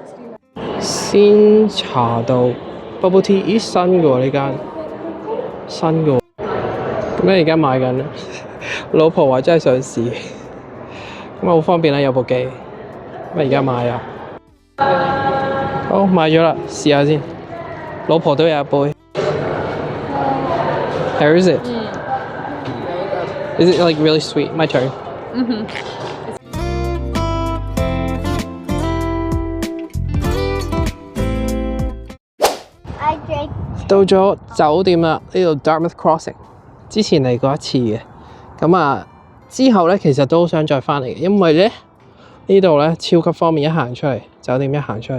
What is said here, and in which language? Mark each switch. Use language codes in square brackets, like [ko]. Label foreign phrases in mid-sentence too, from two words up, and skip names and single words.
[yue] 先查到 [en] Bubble Tea， [yue] 咦新嘅喎呢間，新嘅喎。咁咧而家買緊，老婆話真係想試，咁好方便啦，有部機。咁而家買啊！好，買咗啦，試下先。老婆都有一杯。 [en] How is it? Is it like really sweet? My turn. [yue] 到咗酒店啦，呢度 Dartmouth Crossing。之前嚟過一次嘅，咁啊之後咧其實都好想再翻嚟嘅，因為咧呢度咧超級方便，一行出嚟酒店一行出嚟。